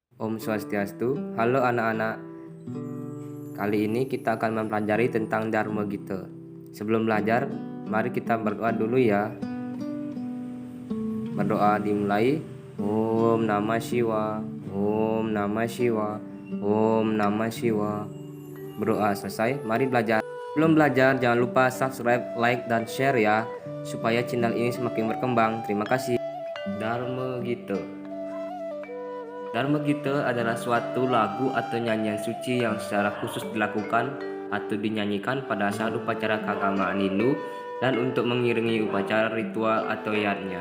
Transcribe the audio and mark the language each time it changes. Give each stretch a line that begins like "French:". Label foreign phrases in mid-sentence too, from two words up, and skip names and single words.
Sanskrit: Om Swastiastu.
Indonesian: Halo anak-anak. Kali ini kita akan mempelajari tentang Dharma Gita. Sebelum belajar, mari kita berdoa dulu ya. Berdoa dimulai.
Sanskrit: Om Namah Shivaya. Om Namah Shivaya. Om Namah Shivaya.
Indonesian: Berdoa selesai, mari belajar. Sebelum belajar, jangan lupa subscribe, like, dan share ya, supaya channel ini semakin berkembang. Terima kasih. Dharma Gita. Dharma Gita adalah suatu lagu atau nyanyian suci yang secara khusus dilakukan atau dinyanyikan pada saat upacara keagamaan Hindu dan untuk mengiringi upacara ritual atau yatnya.